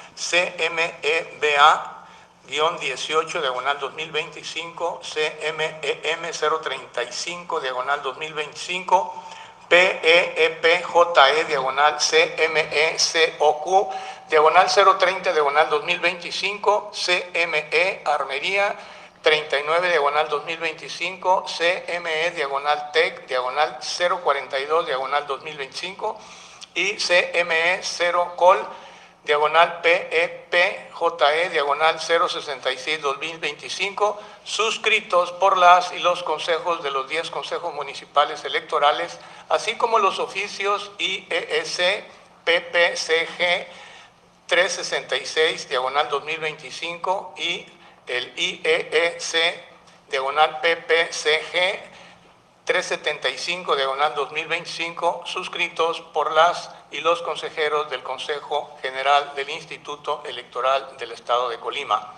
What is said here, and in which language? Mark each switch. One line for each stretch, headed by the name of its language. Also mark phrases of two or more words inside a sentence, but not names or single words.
Spanish: CMEBA, -18, diagonal 2025, CMEM 035, diagonal 2025, PEEPJE, diagonal CMECOQ, diagonal 030, diagonal 2025, CME Armería, 39, diagonal 2025, CME, diagonal TEC, diagonal 042, diagonal 2025, y CME 0 COL, diagonal PEPJE, diagonal 066-2025, suscritos por las y los consejos de los 10 consejos municipales electorales, así como los oficios IEEC, PPCG 366, diagonal 2025, y el IEEC, diagonal PPCG 375, diagonal 2025, suscritos por las y los consejeros del Consejo General del Instituto Electoral del Estado de Colima.